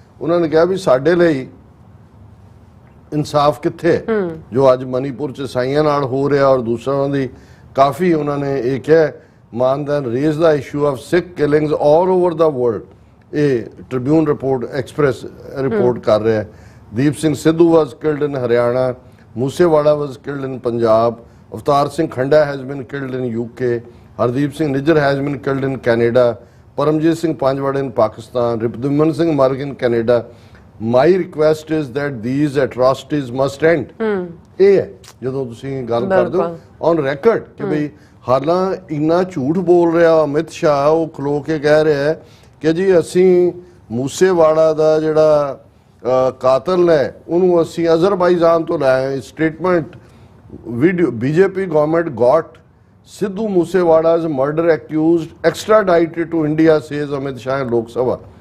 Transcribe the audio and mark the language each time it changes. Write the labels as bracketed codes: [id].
[pa] ਉਹਨਾਂ ਨੇ ਕਿਹਾ ਵੀ ਸਾਡੇ ਲਈ ਇਨਸਾਫ ਕਿੱਥੇ ਹੈ ਜੋ ਅੱਜ ਮਨੀਪੁਰ 'ਚ ਈਸਾਈਆਂ ਨਾਲ ਹੋ ਰਿਹਾ, ਔਰ ਦੂਸਰਿਆਂ ਦੀ ਕਾਫੀ ਉਹਨਾਂ ਨੇ ਇਹ ਕਿਹਾ [en] ਮਾਨਦਨ raise the issue of Sikh killings all over the world. [pa] ਇਹ ਟ੍ਰਿਬਿਊਨ ਰਿਪੋਰਟ ਐਕਸਪ੍ਰੈਸ ਰਿਪੋਰਟ ਕਰ ਰਿਹਾ। [en] Deep Singh Sidhu was killed in Haryana, Moosewala was killed in Punjab, Avtar Singh Khanda has been killed in UK, Hardeep Singh Nijjar has been killed in Canada, Paramjit Singh Panjwad in Pakistan, Ripduman Singh Marg in Canada. My request is that these atrocities must end. [pa] ਇਹ ਹੈ ਜਦੋਂ ਤੁਸੀਂ ਗੱਲ ਕਰਦੇ ਹੋ on ਰੈਕਰਡ ਕਿ ਬਈ ਹਾਲਾਂ ਇੰਨਾ ਝੂਠ ਬੋਲ ਰਿਹਾ ਅਮਿਤ ਸ਼ਾਹ, ਉਹ ਖਲੋ ਕੇ ਕਹਿ ਰਿਹਾ ਹੈ ਕਿ ਜੀ ਅਸੀਂ ਮੂਸੇਵਾਲਾ ਦਾ ਜਿਹੜਾ ਕਾਤਲ ਹੈ ਉਹਨੂੰ ਅਸੀਂ ਅਜ਼ਰਬਾਈਜਾਨ ਤੋਂ ਲਾਇਆ। [en] Statement video BJP government got Sidhu Moosewala's murder accused extradited to India, says Amit Shah in Lok Sabha.